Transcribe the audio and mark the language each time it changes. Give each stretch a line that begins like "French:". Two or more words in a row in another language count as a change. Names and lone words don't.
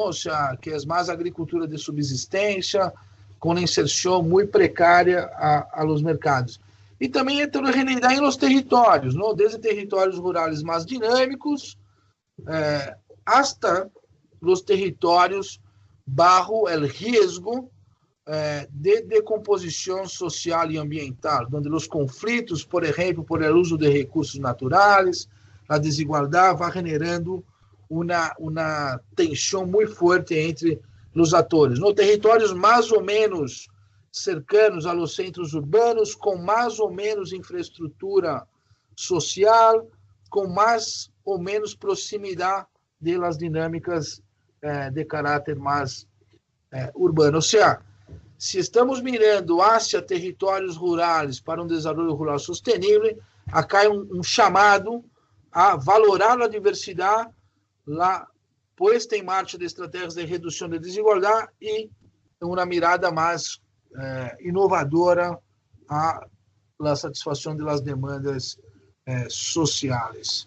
Portuguese: Ou seja, que é mais agricultura de subsistência, com inserção muito precária
Spanish: a los mercados.
Portuguese: E também heterogeneidade nos territórios, não? Desde territórios rurais mais dinâmicos, hasta os territórios
Spanish: bajo el riesgo
Portuguese: de decomposição social e ambiental, onde os conflitos, por exemplo,
Spanish: por el uso
Portuguese: de recursos naturais, a desigualdade vai generando uma tensão muito forte entre os atores. Nos territórios mais ou menos
Spanish: cercanos a los centros urbanos,
Portuguese: com mais ou menos infraestrutura social, com mais ou menos proximidade das dinâmicas de caráter mais urbano. Ou seja, se estamos
Spanish: mirando hacia
Portuguese: territórios rurais para um desenvolvimento rural sustentável, acá é um chamado a valorar a diversidade, a posta em marcha de estratégias de redução de desigualdade e uma mirada mais inovadora à satisfação das demandas sociais.